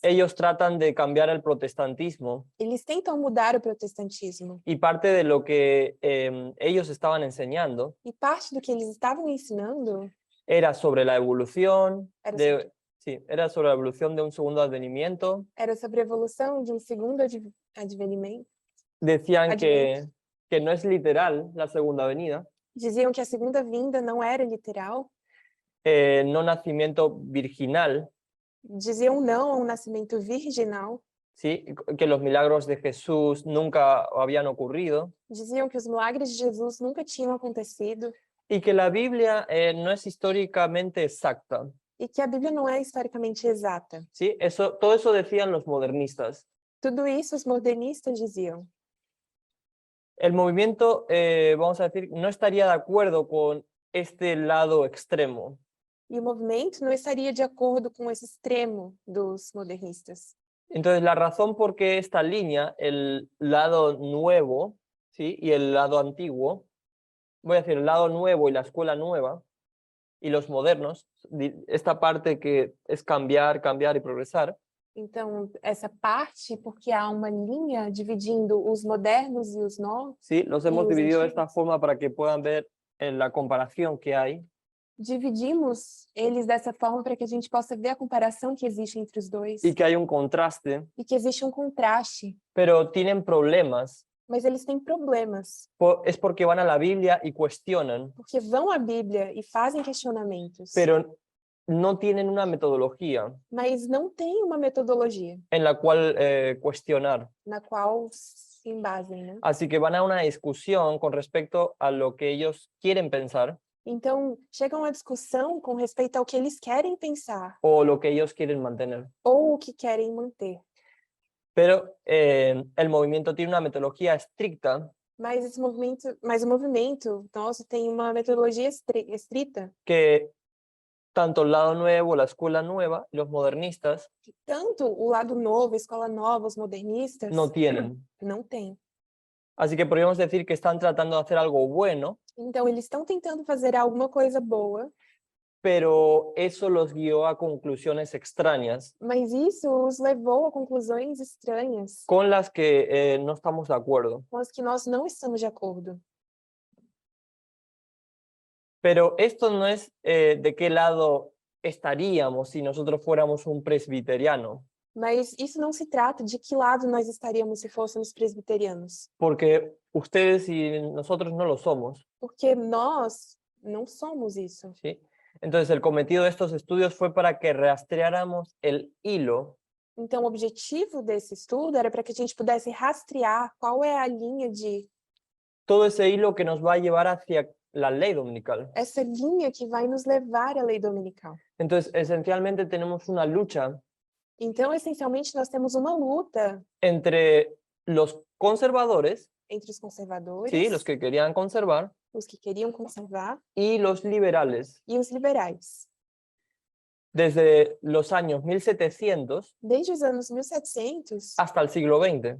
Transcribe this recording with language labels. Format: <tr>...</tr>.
<es>ellos tratan de cambiar el protestantismo</es> <pt>eles tentam mudar o protestantismo.</pt> <es>y parte de lo que ellos estaban enseñando</es> <pt>E parte do que eles estavam ensinando</pt> <es>era sobre la evolución</es> <pt>Era</pt> <es>de, sí, era sobre la evolución de un segundo advenimiento.</es> <pt>era sobre a evolução de um segundo advenimento.</pt> <es>Decían Adviento. que no es literal la segunda venida,</es> <pt>Diziam que a segunda vinda não era literal.</pt> <es>no nacimiento virginal,</es> <pt>Diziam não a um nascimento virginal.</pt> <es>¿sí? Que los milagros de Jesús nunca habían ocurrido</es> <pt>Diziam que os milagres de Jesus nunca tinham acontecido</pt> <es>y que la Biblia no es históricamente exacta.</es> <pt>e que a Bíblia não é historicamente exata.</pt> <es>¿Sí? Todo eso decían los modernistas.</es> <pt>Tudo isso os modernistas diziam.</pt> <es>El movimiento, vamos a decir, no estaría de acuerdo con este lado extremo.</es> <pt>E o movimento não estaria de acordo com esse extremo dos modernistas.</pt> <es>Entonces, la razón por qué esta línea, el lado nuevo, ¿sí? Y el lado antiguo, voy a decir el lado nuevo y la escuela nueva, y los modernos, esta parte que es cambiar, cambiar y progresar,</es> <pt>Então, essa parte, porque há uma linha dividindo os modernos e os novos,</pt> <es>¿sí? Los hemos los dividido de antiguos. esta forma para que puedan ver la comparación que hay.</es> <pt>dividimos eles dessa forma para que a gente possa ver a comparação que existe entre os dois</pt> <es>Y que hay un contraste,</es> <pt>e que existe um contraste,</pt> <es>pero tienen problemas.</es> <pt>mas eles têm problemas,</pt> <es>Es porque van a la Biblia y cuestionan,</es> <pt>porque vão à Bíblia e fazem questionamentos,</pt> <es>pero no tienen una metodología</es> <pt>mas não tem uma metodologia</pt> <es>en la cual cuestionar.</es> <pt>na qual se embasem, né?</pt> <es>Así que van a una discusión con respecto a lo que ellos quieren pensar</es> <pt>Então, chega uma discussão com respeito ao que eles querem pensar</pt> <es>o lo que ellos quieren mantener.</es> <pt>ou o que querem manter.</pt> <es>Pero el movimiento tiene una metodología estricta</es> <pt>Mas o movimento nosso tem uma metodologia estrita,</pt> <es>que tanto el lado nuevo, la escuela nueva, los modernistas</es> <pt>que tanto o lado novo, a escola nova, os modernistas</pt> <es>no tienen.</es> <pt>não têm.</pt> <es>Así que podríamos decir que están tratando de hacer algo bueno,</es> <pt>Então, eles estão tentando fazer alguma coisa boa,</pt> <es>pero eso los guió a conclusiones extrañas</es> <pt>mas isso os levou a conclusões estranhas,</pt> <es>con las que no estamos de acuerdo.</es> <pt>com as que nós não estamos de acordo.</pt> <es>Pero esto no es de qué lado estaríamos si nosotros fuéramos un presbiteriano,</es> <pt>Mas isso não se trata de que lado nós estaríamos se fôssemos presbiterianos,</pt> <es>porque ustedes y nosotros no lo somos,</es> <pt>porque nós não somos isso.</pt> <es>¿sí? Entonces el cometido de estos estudios fue para que rastreáramos el hilo</es> <pt>Então, o objetivo desse estudo era para que a gente pudesse rastrear qual é a linha de</pt> <es>todo ese hilo que nos va a llevar hacia la ley dominical.</es> <pt>essa linha que vai nos levar à lei dominical.</pt> <es>Entonces, esencialmente tenemos una lucha</es> <pt>Então, essencialmente, nós temos uma luta</pt> <es>entre los conservadores,</es> <pt>entre os conservadores,</pt> <es>¿sí? Los que querían conservar,</es> <pt>os que queriam conservar,</pt> <es>y los liberales.</es> <pt>e os liberais.</pt> <es>Desde los años 1700</es> <pt>Desde os anos 1700</pt> <es>hasta el siglo XX.</es>